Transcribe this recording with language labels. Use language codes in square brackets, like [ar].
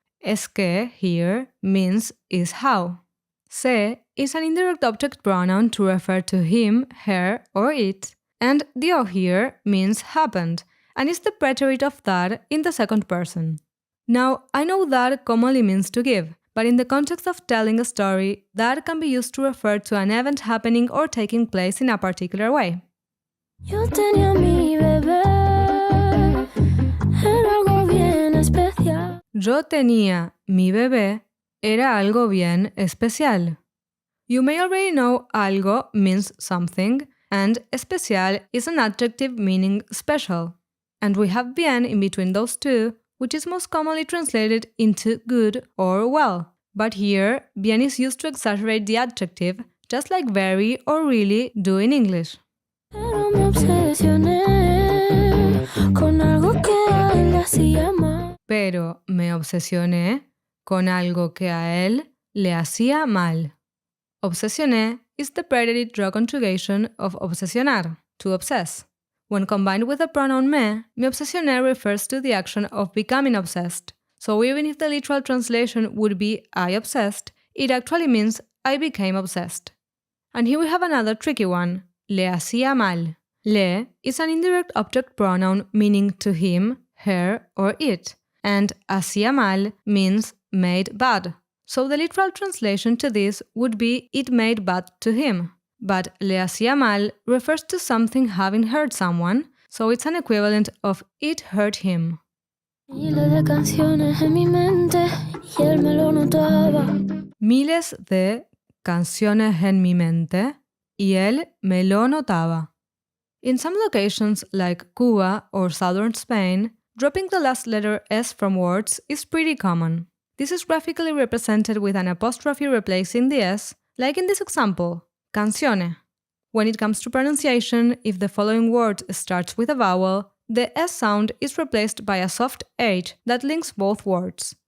[es] Es que [en] here means is how. Se is an indirect object pronoun to refer to him, her, or it, and dio here means happened, and is the preterite of dar in the second person. Now, I know dar commonly means to give, but in the context of telling a story, dar can be used to refer to an event happening or taking place in a particular way. [es] Yo tenía mi bebé, era algo bien especial. Yo tenía mi bebé, era algo bien especial. [en] You may already know algo means something, and especial is an adjective meaning special. And we have bien in between those two, which is most commonly translated into good or well. But here, bien is used to exaggerate the adjective, just like very or really do in English. [es] Pero me obsesioné con algo que a él le hacía mal. Pero me obsesioné con algo que a él le hacía mal. [en] Obsesioné is the preterite draw conjugation of obsesionar, to obsess. When combined with the pronoun [es] me obsesioné [en] refers to the action of becoming obsessed. So even if the literal translation would be I obsessed, it actually means I became obsessed. And here we have another tricky one, [es] le hacía mal. [en] Le is an indirect object pronoun meaning to him, her, or it, and [es] hacía mal [en] means made bad. So the literal translation to this would be it made bad to him. But [es] le hacía mal [en] refers to something having hurt someone, so it's an equivalent of it hurt him. [es] Miles de canciones en mi mente y él me lo notaba. Miles de canciones en mi mente y él me lo notaba. [en] In some locations like Cuba or southern Spain, dropping the last letter S from words is pretty common. This is graphically represented with an apostrophe replacing the S, like in this example, canzone. When it comes to pronunciation, if the following word starts with a vowel, the S sound is replaced by a soft H that links both words.